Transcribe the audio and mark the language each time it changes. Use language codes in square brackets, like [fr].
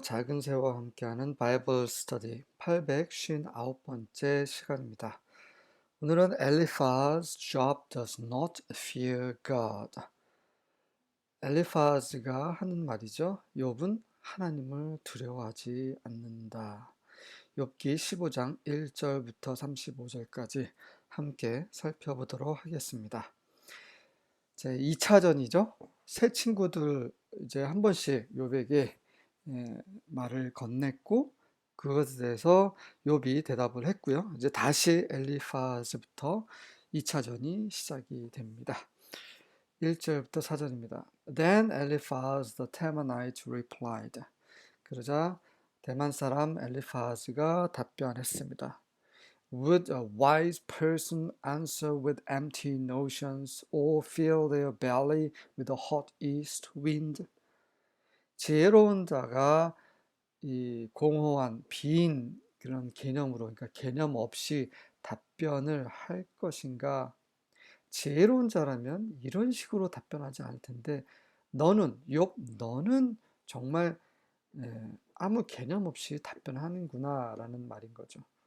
[ko] 작은 새와 함께하는 바이블 스터디 859번째 시간입니다. 오늘은 [en] 엘리파즈 Job does not fear God. [ko] 엘리파즈가 하는 말이죠. 욥은 하나님을 두려워하지 않는다. 욥기 15장 1절부터 35절까지 함께 살펴보도록 하겠습니다. 제 2차전이죠. 새 친구들 이제 한 번씩 욥에게 말을 건넸고 그것에 대해서 욥이 대답을 했고요. 이제 다시 엘리파즈부터 2차전이 시작이 됩니다. 1절부터 4절입니다. [en] Then Eliphaz the Temanite replied. [ko] 그러자 대만 사람 엘리파즈가 답변했습니다. [en] Would a wise person answer with empty notions or fill their belly with a hot east wind? [ko] 지혜로운 자가 이 공허한 빈 그런 개념으로, 그러니까 개념 없이 답변을 할 것인가? 지혜로운 자라면 이런 식으로 답변하지 않을 텐데, 너는 정말 아무 개념 없이 답변하는구나라는 말인 거죠.